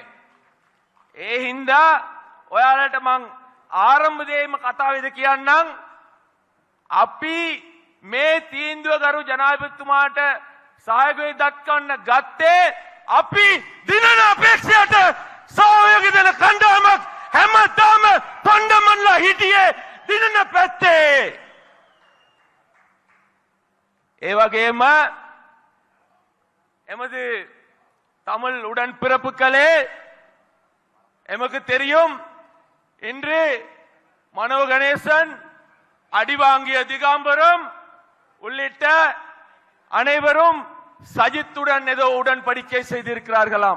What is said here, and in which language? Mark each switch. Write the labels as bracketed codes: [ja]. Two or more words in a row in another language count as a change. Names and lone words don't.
[si] ඒ හින්දා ඔයාලට මං ආරම්භයේම කතාවේද කියන්නම්, අපි මේ තීන්දුව ගරු ජනාධිපතිතුමාට සහයෝගය දක්වන්න ගත්තේ අපි දිනන අපේක්ෂයට සහයෝගය දෙන කණ්ඩායමක් හැමදාම පණ්ඩමන්ලා හිටියේ දිනන පැත්තේ. ඒ වගේම [ta] எமது தமிழ் உடன்பிறப்புகளே, எமக்கு தெரியும் இன்று மனோ கணேசன், அடிவாங்கிய திகாம்பரம் உள்ளிட்ட அனைவரும் சஜித்துடன் ஏதோ உடன்படிக்கை செய்திருக்கிறார்களாம்.